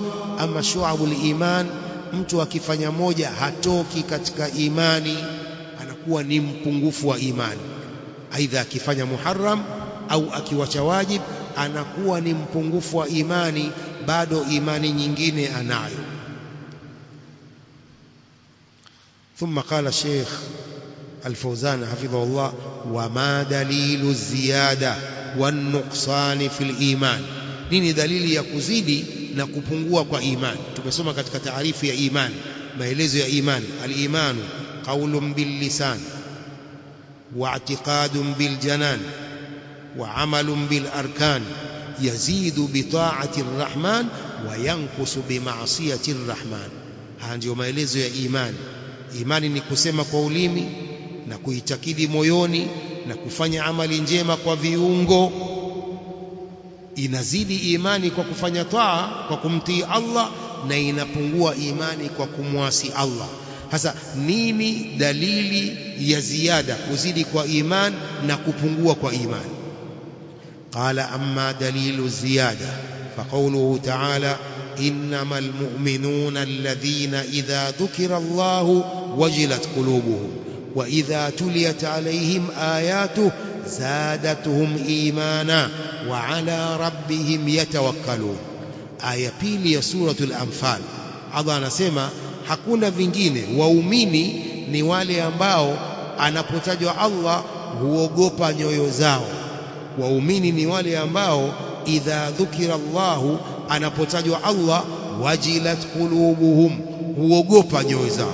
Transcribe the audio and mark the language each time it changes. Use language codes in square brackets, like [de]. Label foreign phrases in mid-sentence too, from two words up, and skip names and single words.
[sw] Ama [ar] شعب الإيمان, [sw] mtu akifanya moja hatoki katika imani, anakuwa ni mpungufu wa imani. Aidha akifanya muharram au akiwacha wajib, anakuwa ni mpungufu wa imani, bado imani nyingine anayo. [ar] ثم قال الشيخ الفوزان حفظه الله: وما دليل الزيادة والنقصان في الإيمان. [sw] nini dalili ya kuzidi na kupungua kwa imani? Tumesoma katika taarifu ya imani, maelezo ya imani. [ar] الإيمان قول باللسان واعتقاد بالجنان وعمل بالأركان يزيد بطاعة الرحمن وينقص بمعصية الرحمن. [sw] Haya ndio maelezo ya imani. Imani ni kusema kwa ulimi na kuitakidi moyoni na kufanya amali njema kwa viungo. Inazidi imani kwa kufanya taa, kwa kumtii Allah, na inapungua imani kwa kumwasi Allah. Sasa nini dalili ya ziada, kuzidi kwa iman na kupungua kwa imani? [ar] قال أما دليل الزيادة فقوله تعالى إنما المؤمنون الذين إذا ذكر الله وجلت قلوبهم وإذا تليت عليهم آياته زادتهم إيمانا وعلى ربهم يتوكلون. [sw] Aya pili ya suratul Anfal, Allah anasema hakuna vingine, waumini ni wale ambao anapotajwa Allah huogopa nyoyo zao. Waumini ni wale ambao [ar] إذا ذكر الله, [sw] anapotajwa Allah, [ar] وجلت قلوبهم, [sw] huogopa nyoyo zao.